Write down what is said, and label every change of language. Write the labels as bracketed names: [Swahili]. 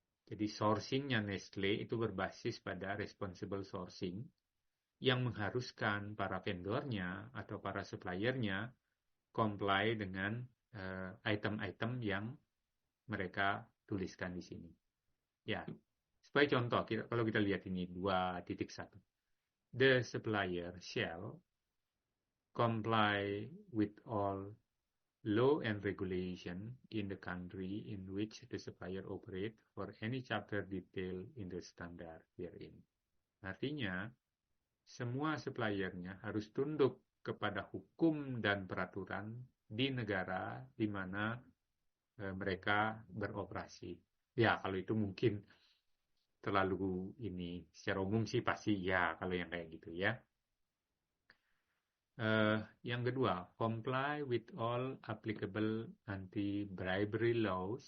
[Indonesian] Jadi sourcingnya Nestle itu berbasis pada responsible sourcing yang mengharuskan para vendornya atau para suppliernya comply dengan item-item yang mereka tuliskan di sini. Ya, sebagai contoh, kalau kita lihat ini 2.1. [English] The supplier shall comply with all law and regulation in the country in which the supplier operate for any chapter detail in the standard herein. [Indonesian] Artinya, semua suppliernya harus tunduk kepada hukum dan peraturan di negara di mana mereka beroperasi. Ya, kalau itu mungkin terlalu ini. Secara umum sih pasti ya kalau yang kayak gitu ya. Yang kedua, [English] comply with all applicable anti-bribery laws.